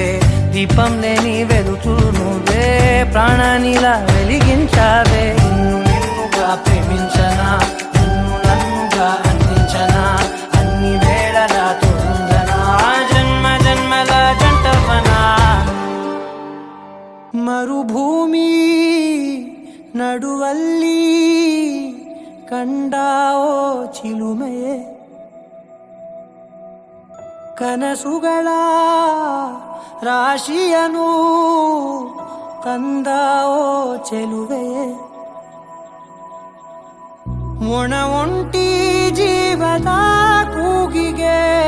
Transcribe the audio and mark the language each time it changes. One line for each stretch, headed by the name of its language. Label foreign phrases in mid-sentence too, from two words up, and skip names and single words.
Telugu: దీపం లేని వెలుతురు నువ్వే ప్రాణానిలా వెలిగించావే నిన్నుగా ప్రేమించనా నన్నుగా అందించనా అన్ని వేళలా తోడుందనా జన్మ జన్మల జంటవనా
Kannada: ಮರುಭೂಮಿ ನಡುವಲ್ಲಿ ಕಂಡಾವೋ ಚಿಲುಮೆಯೇ ಕನಸುಗಳ ರಾಶಿಯನು ತಂದಾವೋ ಚೆಲುವೆಯೇ ಒಣ ಒಂಟಿ ಜೀವದ ಕೂಗಿಗೆ